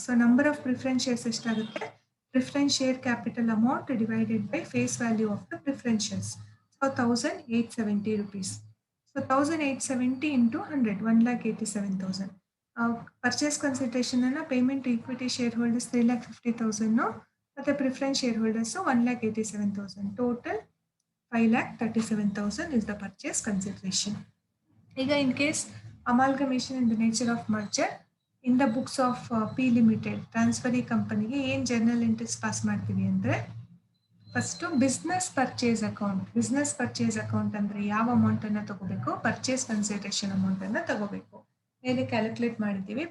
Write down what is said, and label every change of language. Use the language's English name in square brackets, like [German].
[English] So number of preference shares ಎಷ್ಟಾಗುತ್ತೆ? Preference share capital amount divided by face value of the preference shares. So ₹1,870. So 1,870 into 100, 1,87,000. Purchase consideration ಅನ್ನ payment equity shareholders 3,50,000 ಮತ್ತೆ preference shareholders 1,87,000. Total 5,37,000 is the purchase consideration. ಈಗ in case amalgamation in the nature of merger in the books of P limited transferee ಕಂಪನಿಗೆ ಏನು journal entries pass ಮಾಡ್ತೀವಿ ಅಂದರೆ, first business purchase account ಅಂದರೆ [Kannada] ಯಾವ ಅಮೌಂಟನ್ನು ತಗೋಬೇಕು? ಪರ್ಚೇಸ್ ಕನ್ಸಿಡರೇಷನ್ ಅಮೌಂಟನ್ನು ತಗೋಬೇಕು. ಮೇಲೆ ಕ್ಯಾಲ್ಕುಲೇಟ್ ಮಾಡಿದ್ದೀವಿ.